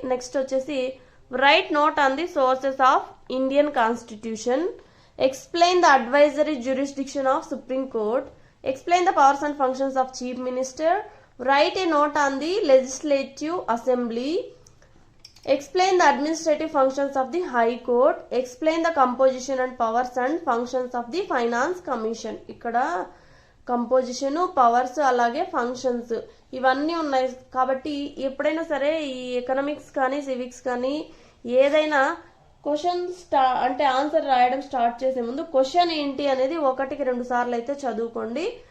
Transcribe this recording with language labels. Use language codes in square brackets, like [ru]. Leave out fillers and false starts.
[en] Next వచ్చేసి write note on the sources of Indian constitution. Explain the advisory jurisdiction of supreme court. Explain the powers and functions of chief minister. Write a note on the legislative assembly. Explain the administrative functions of the High Court. Explain the composition and powers and functions of the Finance Commission. [te] ఇక్కడ composition, powers అలాగే functions ఇవన్నీ ఉన్నాయి. కాబట్టి ఎప్పుడైనా సరే ఈ economics కానీ civics కానీ ఏదైనా క్వశ్చన్ అంటే ఆన్సర్ రాయడం స్టార్ట్ చేసే ముందు క్వశ్చన్ ఏంటి అనేది 1కి 2 సార్లు అయితే చదువుకోండి.